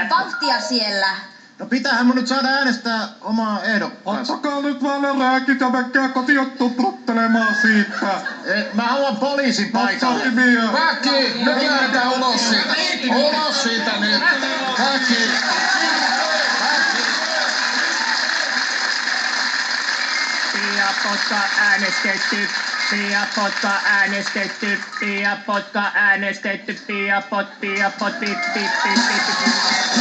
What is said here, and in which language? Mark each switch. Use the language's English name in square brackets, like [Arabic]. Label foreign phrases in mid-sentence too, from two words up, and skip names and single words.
[Finnish] Vauhtia siellä. No pitäähän mun nyt saada äänestää omaa ehdokkaansa. Ottakaa nyt vaan ne rääkit ja menkää kotiin tuppruttelemaan siitä. Mä haluan poliisin paikalle. Väki, nyt lähdetään ulos siitä. Ulos siitä nyt. Väki. Pia Potka äänestetty. Pia Potka äänestetty. Pia Potka äänestetty. Pia Pot, pip, pip, pip, pip.